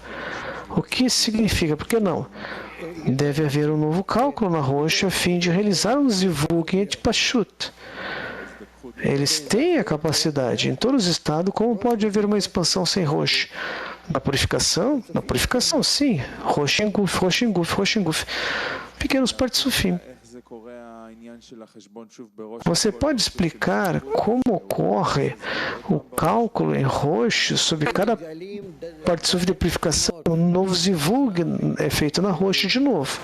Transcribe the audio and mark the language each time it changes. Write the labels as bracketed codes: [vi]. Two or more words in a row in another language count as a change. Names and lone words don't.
[pt] O que isso significa? Por que não? Deve haver um novo cálculo na rocha a fim de realizar um zivug em Etpashut. Eles têm a capacidade. Em todos os estados, como pode haver uma expansão sem rocha? Na purificação? Na purificação, sim. Rosh em Guf, Rosh em Guf, Rosh em Guf. Pequenos Partsufim. Você pode explicar como ocorre o cálculo em roxo sobre cada Partsuf de purificação? Um novo zivug é feito na roxa de novo.